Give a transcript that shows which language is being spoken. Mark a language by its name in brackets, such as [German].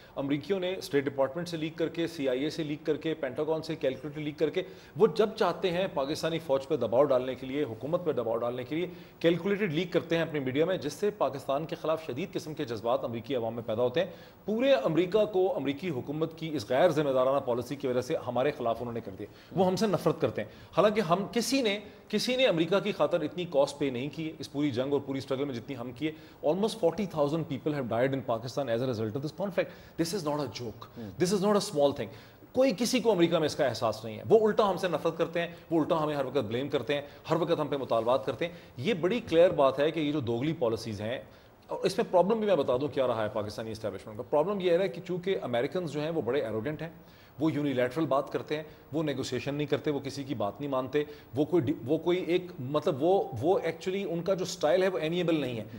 [Urdu] امریکیوں نے state department سے لیک کر کے, CIA سے لیک کر کے, پینٹاگون سے کیلکولیٹر لیک کر کے, وہ جب چاہتے ہیں پاکستانی فوج پہ دباؤ ڈالنے کے لیے, حکومت پہ دباؤ ڈالنے کے لیے کیلکولیٹڈ لیک کرتے ہیں اپنی میڈیا میں, جس سے پاکستان کے خلاف شدید قسم کے جذبات امریکی عوام میں پیدا ہوتے ہیں. پورے امریکہ کو امریکی حکومت کی اس غیر ذمہ دارانہ پالیسی کی وجہ سے ہمارے خلاف انہوں نے کر دیا. وہ ہم سے نفرت کرتے ہیں, حالانکہ ہم کسی نے امریکہ کی خاطر اتنی کاسٹ پے نہیں کی اس پوری جنگ اور پوری اسٹرگل میں جتنی ہم کیے. [English] Almost 40,000 people have died in Pakistan as a result of this conflict. This is not a joke. This is not a small thing. [Urdu] کوئی کسی کو امریکہ میں اس کا احساس نہیں ہے. وہ الٹا ہم سے نفرت کرتے ہیں, وہ الٹا ہمیں ہر وقت بلیم کرتے ہیں, ہر وقت ہم پہ مطالبات کرتے ہیں. یہ بڑی کلیئر بات ہے کہ یہ جو دوگلی پالیسیز ہیں, اور اس میں پرابلم بھی میں بتا دوں کیا رہا ہے پاکستانی اسٹیبلشمنٹ کا. پرابلم یہ ہے کہ چونکہ امریکنز جو ہیں وہ بڑے ایروگنٹ ہیں, وہ یونیلیٹرل بات کرتے ہیں, وہ نیگوسیشن نہیں کرتے, وہ کسی کی بات نہیں مانتے, وہ کوئی ایک مطلب وہ ایکچولی ان کا جو سٹائل ہے وہ ایمیبل نہیں ہے.